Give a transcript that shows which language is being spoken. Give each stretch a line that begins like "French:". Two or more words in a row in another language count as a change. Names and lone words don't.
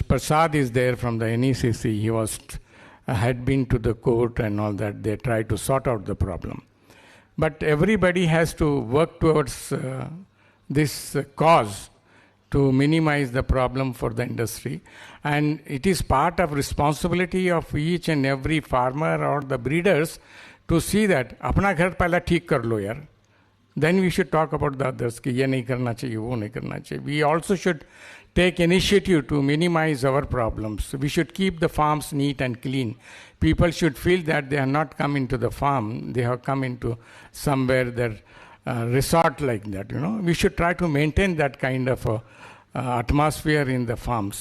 English: Prasad is there from the NECC, he had been to the court and all that, they tried to sort out the problem. But everybody has to work towards this cause to minimize the problem for the industry. And it is part of responsibility of each and every farmer or the breeders to see that
Hindi: अपना घर पहला ठीक कर लो यार.
English: Then we should talk about the others
Hindi: कि ये नहीं करना चाहिए, वो नहीं करना चाहिए.
English: We also should take initiative to minimize our problems. We should keep the farms neat and clean. People should feel that they have not come into the farm, they have come into somewhere their resort like that. We should try to maintain that kind of atmosphere in the farms.